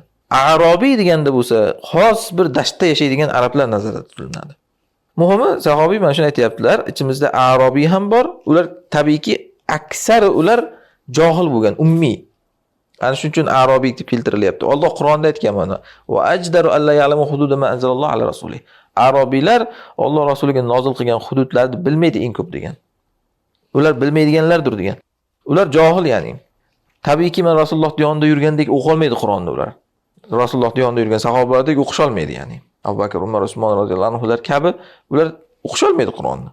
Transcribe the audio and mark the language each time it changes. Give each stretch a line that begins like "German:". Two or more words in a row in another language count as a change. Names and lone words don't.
Uzbek: Arobiy deganda bo'lsa, xos bir dashtda yashaydigan arablar nazarda tutiladi. Muhimi, sahobiy mana shuni aytayaptilar, ichimizda arobiy ham bor. Ular tabiiyki aksari ular johil bo'lgan, ummiy. Ana shuning uchun arobiy deb keltirilyapti. Alloh Qur'onda aytgan mana:
Arabic: "وأجدر ألا يعلموا حدود ما أنزل الله على رسوله."
Uzbek: Arobiylar Alloh rasuliga nozil qilgan hududlarni bilmaydi eng ko'p degan. Ular bilmaydiganlardir degan. Ular johil, ya'ni. Tabiiyki men Rasululloh yonida yurgandek o'qiy olmaydi Qur'onni ular. Rasululloh yonida yurgan sahobalardek o'qiy olmaydi, ya'ni. Abu Bakr, Umar, Usmon roziyallohu anhular kabi ular o'qiy olmaydi Qur'onni.